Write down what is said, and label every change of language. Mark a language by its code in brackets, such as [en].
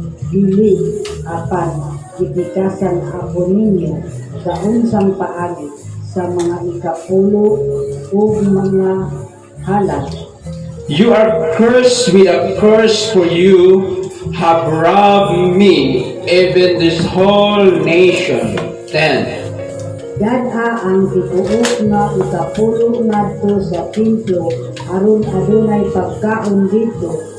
[ceb] Dili apan gitikasan ako ninyo sa unsang paagi sa mga ikapulo ug mga halad. [en] You are cursed with a curse, for you have robbed me, even this whole nation. 10. [ceb] Dad-a ang tibuok nga ikapulo ngadto sa templo aron adunay pagkaon dito.